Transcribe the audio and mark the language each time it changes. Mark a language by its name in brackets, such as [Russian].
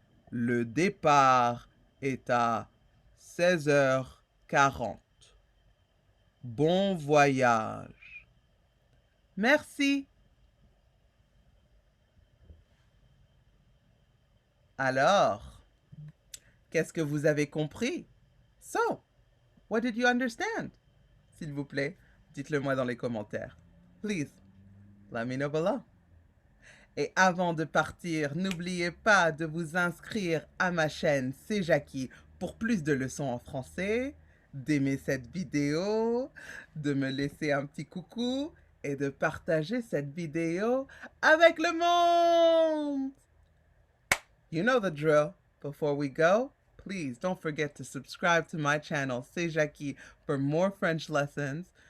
[French] Le départ est à 16h40. Bon voyage. Merci. Alors, qu'est-ce que vous avez compris? [English] So, what did you understand? [French] S'il vous plaît, dites-le moi dans les commentaires. [English] Please, let me know below. [French] Et avant de partir, n'oubliez pas de vous inscrire à ma chaîne C'est Jackie pour plus de leçons en français, d'aimer cette vidéo, de me laisser un petit coucou et de partager cette vidéo avec le monde. [English] You know the drill. Before we go, please don't forget to subscribe to my channel, C'est Jackie, for more French lessons.